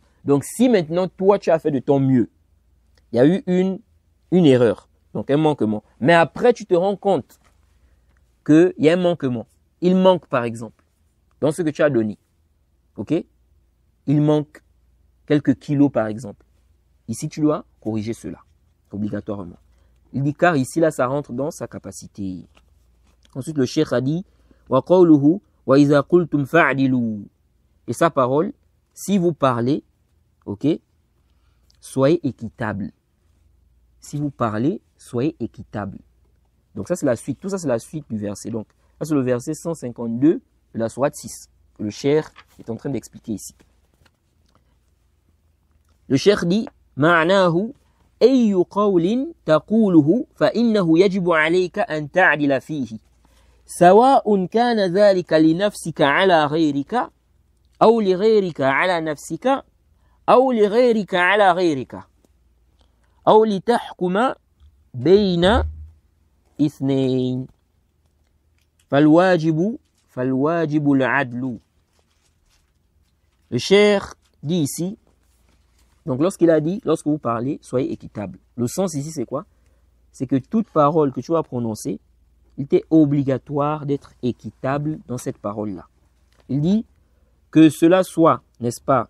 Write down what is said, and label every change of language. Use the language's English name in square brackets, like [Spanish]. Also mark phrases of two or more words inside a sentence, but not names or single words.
[French] Donc si maintenant toi tu as fait de ton mieux, il y a eu une erreur, donc un manquement, mais après tu te rends compte qu'il y a un manquement. Il manque par exemple, dans ce que tu as donné, ok, il manque quelques kilos par exemple. Ici tu dois corriger cela, obligatoirement. Il dit car ici là ça rentre dans sa capacité. Ensuite le cheikh a dit [Arabic] وقوله وإذا قلتم فاعدلوا. [French] Et sa parole, si vous parlez, ok, soyez équitable. Si vous parlez, soyez équitable. Donc ça c'est la suite, tout ça c'est la suite du verset. Donc ça c'est le verset 152 de la sourate 6 que le cheikh est en train d'expliquer ici. Le cheikh dit [Arabic] ma'nahu أي قول تقوله فإنه يجب عليك أن تعدل فيه سواء كان ذلك لنفسك على غيرك أو لغيرك على نفسك أو لغيرك على غيرك أو لتحكم بين اثنين فالواجب العدل. [French] Le cheikh dit ici, donc lorsqu'il a dit, lorsque vous parlez, soyez équitable. Le sens ici c'est quoi? C'est que toute parole que tu vas prononcer, il t'est obligatoire d'être équitable dans cette parole-là. Il dit que cela soit, n'est-ce pas?